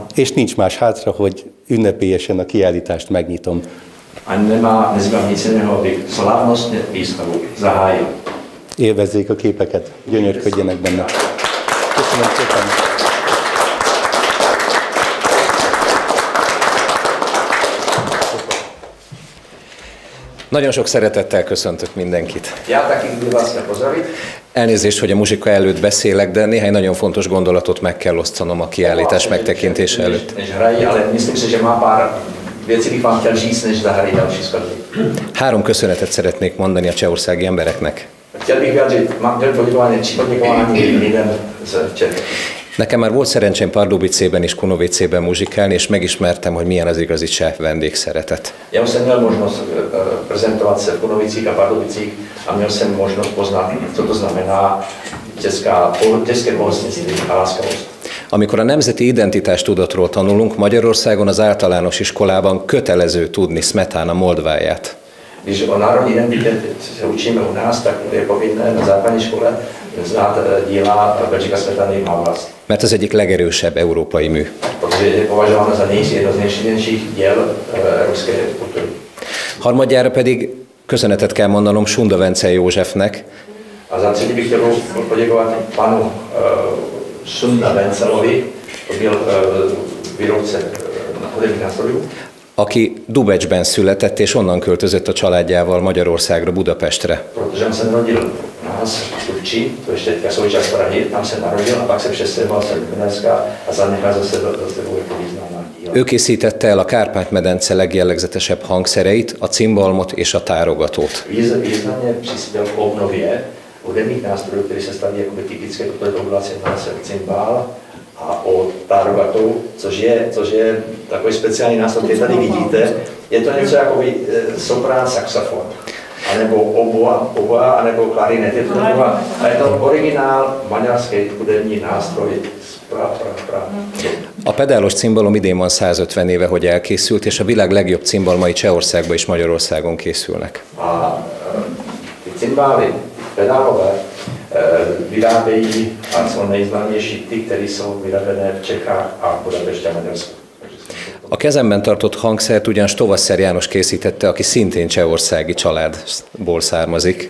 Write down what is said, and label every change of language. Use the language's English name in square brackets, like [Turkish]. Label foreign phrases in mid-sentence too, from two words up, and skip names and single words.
[Hungarian] És nincs más hátra, hogy ünnepélyesen a kiállítást megnyitom. [Czech] A nezbývá nic jiného, abych slavnostně výstavu zahájil. [Hungarian] Élvezzék a képeket, gyönyörködjenek benne. Köszönöm szépen! Nagyon sok szeretettel köszöntök mindenkit. [Czech] Já taky chci vás pozdravit. [Hungarian] Elnézést, hogy a muzsika előtt beszélek, de néhány nagyon fontos gondolatot meg kell osztanom a kiállítás megtekintése előtt. [Czech] Ale myslím si, že má pár věci bych vám chtěl říct, než zahájí další skladby. [Hungarian] 3 köszönetet szeretnék mondani a csehországi embereknek. [Czech] Chtěl bych vyjádřit poděkování lidem z Čech. [Hungarian] Nekem már volt szerencsém Pardubicében és Kunovicében muzsikálni, és megismertem, hogy milyen az igazi cseh vendégszeretet. [Czech] Já jsem měl možnost prezentovat se v Kunovicích a Pardubicích a měl jsem možnost poznat, co to znamená české pohostinství a láskavost. [Hungarian] Amikor a nemzeti identitástudatról tanulunk, Magyarországon az általános iskolában kötelező tudni Smetana moldváját. [Czech] Když o národní identitě se učíme u nás, tak je povinné na základní škole znát díla Bedřicha Smetany Má vlast. [Hungarian] Mert az egyik legerősebb európai mű. [Czech] Protože je považováno za jedno z nejsilnějších děl ruské kultury. [Hungarian] Harmadjára pedig köszönetet kell mondanom Sunda Vencel Józsefnek. [Czech] A za třetí bych chtěl poděkovat panu Sunda Vencelovi, to byl výrobce hudebních nástrojů. [Hungarian] aki Dubecsben született, és onnan költözött a családjával Magyarországra, Budapestre. [Czech] Protože on se narodil u nás v Turčí, to ještě teďka součást Prahy, tam se narodil a pak se přestěhoval se do Gdaňska a zanechal zase jako významná díla. [Hungarian] Ő készítette el a Kárpát-medence legjellegzetesebb hangszereit, a cimbalmot és a tárogatót. [Czech] Významně přispěl k obnově hudebních nástrojů, které se staví jako typické, protože to byla cymbál a o tárogatou, což je takový speciální nástroj, který tady vidíte. Je to něco jako soprán saxofon, anebo oboa, anebo klarinet. Je to originál maďarský hudební nástroj. [Hungarian] A pedálos cimbalom idén van 150 éve, hogy elkészült, és a világ legjobb cimbalmai Csehországban és Magyarországon készülnek. [Czech] A ty cimbály, pedálové, vyrábějí a jsou nejznámější ty, které jsou vyráběné v Čechách a Budapešti a Maďarsku. [Hungarian] A kezemben tartott hangszert ugyan Stovaszer János készítette, aki szintén csehországi családból származik.